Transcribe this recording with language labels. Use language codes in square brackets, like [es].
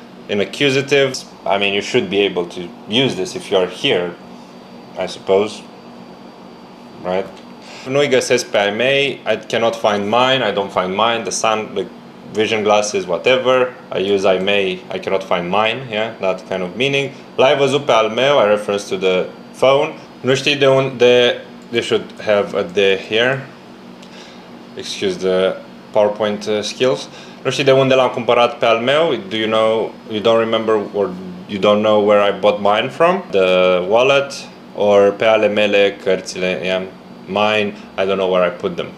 [en] In accusative, I mean, you should be able to use this if you're here, I suppose, right? [ro] Nu-i găsesc pe ai mei, [en] I cannot find mine, I don't find mine, the vision glasses, whatever, I use ai mei, I cannot find mine, yeah, that kind of meaning. [ro] L-ai văzut pe al meu, [en] I reference to the phone. [ro] Nu știi de unde, [en] they should have a de here, excuse the PowerPoint skills. [ro] Nu știi de unde l-am cumpărat pe al meu, [en] do you know, you don't remember or you don't know where I bought mine from? The wallet, or [ro] pe ale mele cărțile, [en] yeah, mine, I don't know where I put them.